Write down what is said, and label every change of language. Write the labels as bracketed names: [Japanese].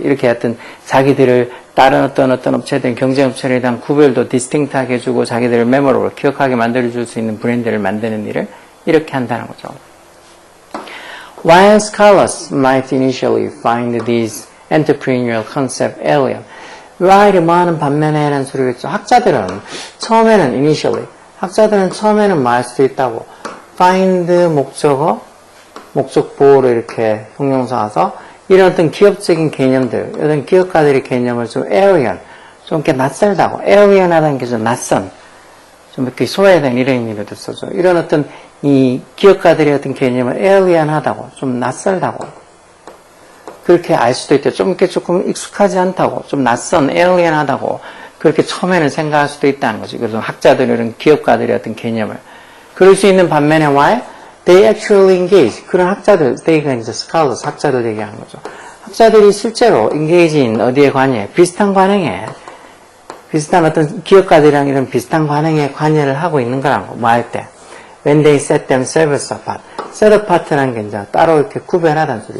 [Korean] 이렇게 어떤 자기들을 다른 어떤 업체들, 경쟁업체에 대한 구별도 distinct하게 해주고 자기들을 memorable, 기억하게 만들어줄 수 있는 브랜드를 만드는 일을 이렇게 한다는 거죠. [English] While scholars might initially find these entrepreneurial concepts alien, [Korean] while이 뭐하는 반면에 라는 소리겠죠. 학자들은 처음에는 initially, 학자들은 처음에는 뭐 할 수도 있다고 find 목적어, 목적 보호로 이렇게 형용사 와서 이런 어떤 기업적인 개념들, 어떤 기업가들의 개념을 좀 alien, 좀 이렇게 낯설다고, alien하다는 게 좀 낯선, 좀 이렇게 소외된 이런 의미로도 써줘. 이런 어떤 이 기업가들의 어떤 개념을 alien하다고, 좀 낯설다고. 그렇게 알 수도 있대요. 좀 이렇게 조금 익숙하지 않다고, 좀 낯선, alien하다고, 그렇게 처음에는 생각할 수도 있다는 거지. 그래서 학자들은 이런 기업가들의 어떤 개념을. 그럴 수 있는 반면에 why? [English] They actually engage. [Korean] 그런 학자들, they가 이제 scholars, 학자들 얘기하는 거죠. 학자들이 실제로 engage인 어디에 관여해? 비슷한 관행에, 비슷한 어떤 기업가들이랑 이런 비슷한 관행에 관여를 하고 있는 거라는 거. 뭐 할 때? [English] When they set themselves apart. [Korean] set apart라는 게 이제 따로 이렇게 구별하다는 소리.